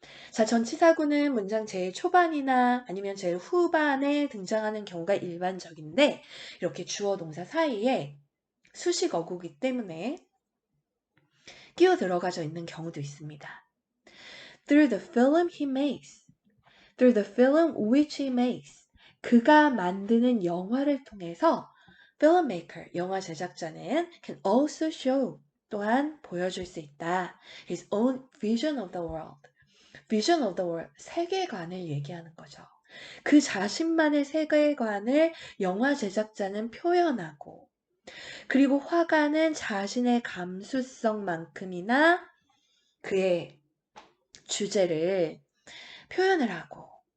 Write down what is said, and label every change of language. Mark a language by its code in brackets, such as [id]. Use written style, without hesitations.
[ko] 자, 전치사구는 문장 제일 초반이나 아니면 제일 후반에 등장하는 경우가 일반적인데 이렇게 주어 동사 사이에 수식 어구기 때문에 끼어 들어가져 있는 경우도 있습니다. [en] through the film he makes. through the film which he makes. [ko] 그가 만드는 영화를 통해서 filmmaker, 영화 제작자는 [en] can also show, [ko] 또한 보여줄 수 있다. [en] his own vision of the world. vision of the world, [ko] 세계관을 얘기하는 거죠. 그 자신만의 세계관을 영화 제작자는 표현하고, 그리고 화가는 자신의 감수성만큼이나 그의 주제를 표현을 하고,